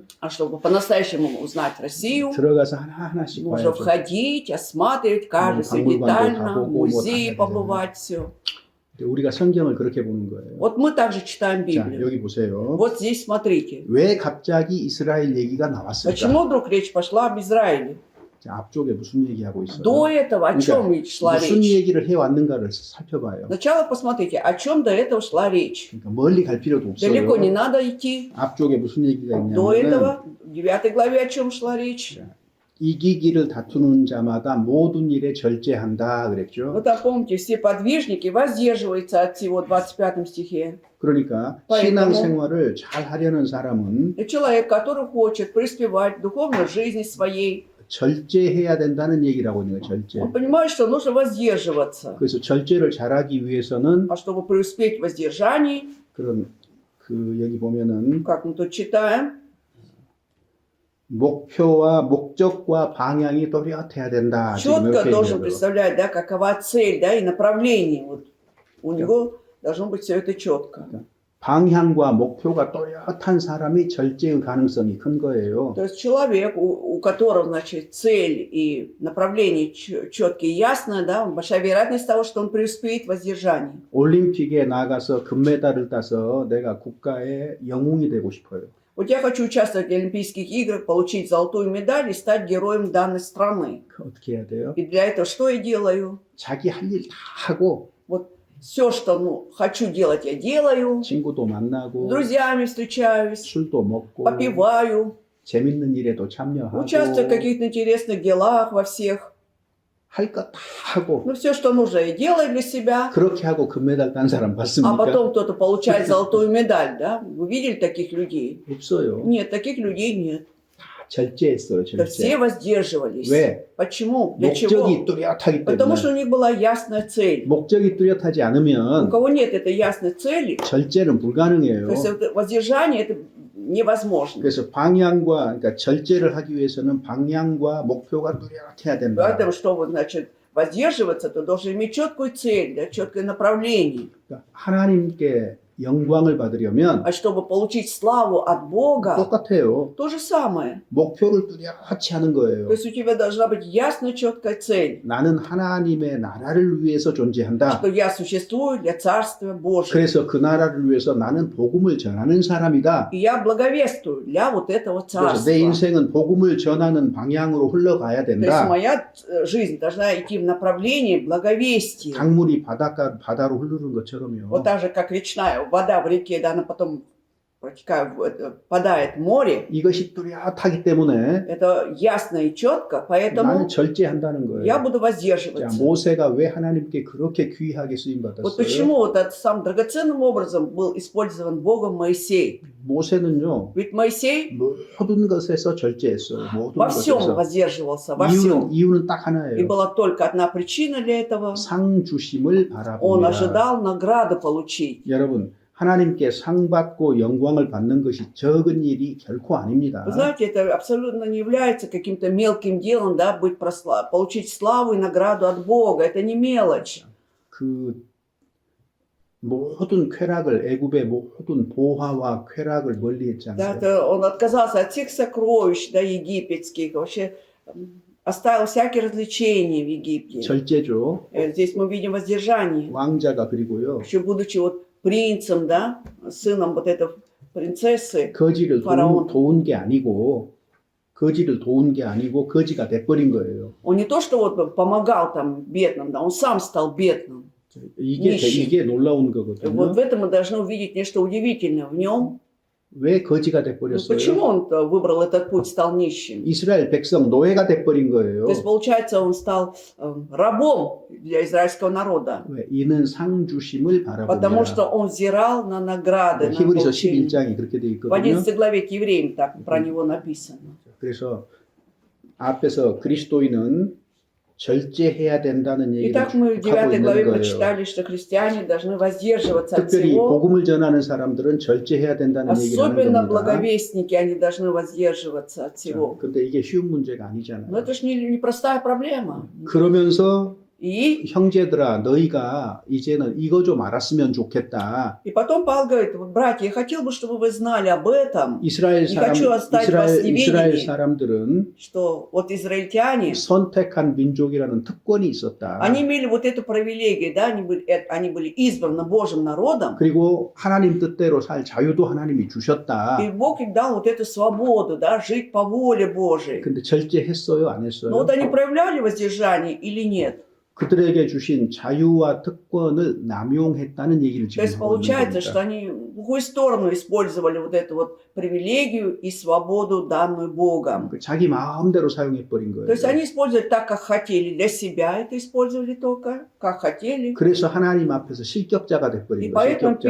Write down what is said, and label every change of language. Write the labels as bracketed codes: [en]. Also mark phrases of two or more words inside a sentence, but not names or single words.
[ru] А чтобы по-настоящему узнать Россию, [ko] 들어가서 하나하나씩 [ru] нужно [ko] 봐야죠. [ru] входить, осматривать каждый все [ko] 박물관도 [ru] детально, [ko] 가보고 [ru] в [ko] 뭐 [ru] музее [ko] 다 [ru] побывать, все. [ko] 우리가 성경을 그렇게 보는 거예요. [ru] Вот мы также читаем [ko] 자, [ru] Библию. [ko] 여기 보세요. [ru] Вот здесь смотрите. [ko] 왜 갑자기 이스라엘 얘기가 나왔을까? [ru] Почему вдруг речь пошла об Израиле? [ko] 자, 앞쪽에 무슨 얘기하고 있어요? [ru] До этого о чем [ko] 그러니까 [ru] шла [ko] 무슨 [ru] речь? [ko] 얘기를 해왔는가를 살펴봐요. [ru] Сначала посмотрите, о чем до этого шла речь. [ko] 그러니까 멀리 갈 필요도 [ru] Далеко не [ko] 없어요. [ru] надо идти. [ko] 앞쪽에 무슨 얘기가 [ru] До [ko] 있냐면 [ru] этого, в 9 главе о чем шла речь? [ko] 이기기를 다투는 자마다 모든 일에 절제한다 그랬죠. [ru] Вы там помните, все подвижники воздерживаются от всего, в 25 стихе. [ko] 그러니까 [ru] поэтому- [ko] 신앙생활을 잘 하려는 사람은 [ru] И человек, который хочет преуспевать в духовной жизни своей, [ko] 절제해야 된다는 얘기라고 있는 거예요. 절제. [ru] он понимает, что нужно воздерживаться. [ko] 그래서 절제를 잘하기 위해서는 [ru] А чтобы преуспеть в воздержании, [ko] 그런 그 여기 보면은 [ru] как мы тут читаем, [ko] 목표와 목적과 방향이 또렷해야 된다. 지금 [ru] четко [ko] 이렇게 [ru] должен [ko] 얘기해요. [ru] представлять, да, какова цель, да, и направление. Вот у него должно быть все это четко. [ko] 방향과 목표가 또렷한 사람이 절제의 가능성이 큰 거예요. [ru] То есть человек, у которого, значит, цель и направление четкие и ясные, да, большая вероятность того, что он преуспеет в воздержании. [ko] 올림픽에 나가서 금메달을 따서 내가 국가의 영웅이 되고 싶어요. [ru] Вот я хочу участвовать в Олимпийских играх, получить золотую медаль и стать героем данной страны. [ko] 어떻게 해야 돼요? [ru] И для этого что я делаю? [ko] 자기 할 일 다 하고 [ru] Вот все, что хочу делать, я делаю. [ko] 친구도 [ru] С [ko] 만나고 [ru] друзьями встречаюсь, [ko] 술도 먹고 [ru] попиваю, [ko] 재밌는 일에도 참여하고 [ru] участвую в каких-то интересных делах во всех. [ko] 할 거 다 하고 [ru] Ну, все, что нужно, я делаю для себя. [ko] 그렇게 하고 금메달 딴 사람 [ru] А [ko] 봤습니까? [ru] потом кто-то получает золотую медаль, да? Вы видели таких людей? [ko] 없어요. [ru] Нет, таких людей нет. [ko] 절제했어요. [ru] Да все [ko] 절제. [ru] воздерживались. [ko] 왜? [ru] Почему? Для [ko] 목적이 [ru] чего? [ko] 뚜렷하기 [ru] Потому что [ko] 때문에. [ru] у них была ясная цель. [ko] 목적이 뚜렷하지 [ru] У [ko] 않으면 [ru] кого нет этой ясной цели, [ko] 절제는 불가능해요. [ru] то есть это воздержание это невозможно. [ko] 그래서 방향과 그러니까 절제를 하기 위해서는 방향과 목표가 뚜렷해야 된다. [ru] Поэтому, чтобы, значит, воздерживаться, ты должен иметь четкую цель, да, четкое направление. [ko] 그러니까 하나님께 영광을 받으려면 [ru] А чтобы получить славу от Бога, [ko] 똑같아요. [ru] то же самое. [ko] 목표를 뚜렷이 하는 거예요. [ru] То есть у тебя должна быть ясная, четкая цель, [ko] 나는 하나님의 나라를 위해서 존재한다. [ru] что я существую для Царствия Божьего. [ko] 그래서 그 나라를 위해서 나는 복음을 전하는 사람이다. [ru] И я благовествую для вот этого [ko] 그래서 [ru] Царства. [ko] 내 인생은 복음을 전하는 방향으로 흘러가야 [ru] То есть [ko] 된다. [ru] моя жизнь должна идти в направлении благовестия. [ko] 강물이 바다로 흐르는 것처럼요. [ru] Вот так же, как речная вода в реке, да, она потом впадает в море. [ko] 이것이 뚜렷하기 때문에 [ru] Это ясно и четко, [ko] 나는 [ru] поэтому [ko] 절제한다는 [ru] я [ko] 거예요. [ru] буду [ko] 자, [ru] воздерживаться. [ko] 모세가 왜 하나님께 그렇게 귀하게 쓰임 [ru] Вот [ko] 받았어요? [ru] почему вот этот самым драгоценным образом был использован Богом Моисей. [ko] 모세는요 [ru] Ведь Моисей [ko] 모든 것에서 절제했어요. 모든 [ru] во всем [ko] 것에서. [ru] воздерживался, во всем. [ko] 이유는 딱 [ru] И [ko] 하나예요. [ru] была только одна причина для этого. [ko] 상 주심을 [ru] Он [ko] 바라봅니다. [ru] ожидал награду получить. [ko] 여러분 하나님께 상 받고 영광을 받는 것이 적은 일이 결코 아닙니다. [ru] Вы знаете, это абсолютно не является каким-то мелким делом, да, получить славу и награду от Бога. Это не мелочь. [ko] 그 모든 쾌락을 애굽의 모든 보화와 쾌락을 [ru] Да, [ko] 멀리했잖아요. [ru] он отказался от всех сокровищ, да, египетских, вообще оставил всякие развлечения в Египте. [ko] 절제죠. [ru] Здесь мы видим воздержание. [ko] 왕자가 그리고요. [ru] Еще будучи вот принцем, да, сыном вот этой принцессы, [ko] 거지를 파라온. 도운 게 아니고 거지가 돼버린 거예요. [ru] он не то, что вот помогал там бедным, да, он сам стал бедным. [ko] 이게 [ru] нищий. [ko] 놀라운 [ru] И [ko] 거거든요. [ru] вот в этом мы должны увидеть нечто удивительное в нем. [ko] 왜 거지가 [ru] Ну, [ko] 돼버렸어요? [ru] почему он выбрал этот путь, стал нищим? [ko] 이스라엘 백성 노예가 돼버린 거예요. [ru] То есть, получается, он стал рабом для израильского народа, [ko] 왜? 이는 상 주심을 [ru] потому что [ko] 바라봅니다. [ru] он взирал на награды, на [ko] 히브리서 [ru] получение. [ko] 11장이 그렇게 돼 [ru] В [ko] 있거든요. [ru] 11 главе к евреям так про него написано. [ko] 그래서 앞에서 그리스도인은 절제해야 된다는 얘기를 [ru] Итак, мы в [ko] 쭉 하고 [ru] 9 [ko] 있는 [ru] главе [ko] 거예요. [ru] прочитали, что христиане должны воздерживаться от [ko] 특별히 [ru] всего. [ko] 복음을 전하는 사람들은 절제해야 된다는 얘기를 하는 [ru] Особенно [ko] 겁니다. [ru] благовестники, они должны воздерживаться от всего. [ko] 근데 이게 쉬운 문제가 [ru] Но [ko] 아니잖아요. [ru] это же не простая проблема. [ko] 그러면서 [ru] И [ko] 형제들아 너희가 이제는 이거 좀 알았으면 좋겠다. [ru] потом Павел говорит: братья, я хотел бы, чтобы вы знали об этом, [ko] 이스라엘 [ru] Не хочу оставить вас в неведении. [ko] 이스라엘 사람들은 [ru] что вот израильтяне, [ko] 선택한 민족이라는 특권이 있었다. [ru] они имели вот эту привилегию, да, они были избраны Божьим народом, [ko] 그리고 하나님 뜻대로 살 자유도 하나님이 주셨다. [ru] и Бог им дал вот эту свободу, да, жить по воле Божией. [ko] 근데 절제했어요, 안 했어요? [ru] Но вот они проявляли воздержание или нет? [ko] 그들에게 주신 자유와 특권을 남용했다는 얘기를 [ru] То [ko] 지금 [ru] есть [ko] 하고 있는 [ru] получается, что [ko] 겁니다. [ru] они в плохую сторону использовали вот эту вот привилегию и свободу, данную Богом. [ko] 자기 마음대로 사용해버린 [ru] То [ko] 거예요. [ru] есть они использовали так, как хотели, для себя это использовали только, как хотели. [ko] 그래서 하나님 앞에서 실격자가 [ru] И [ko] 돼버린 거예요. [ru] поэтому [ko] 실격자.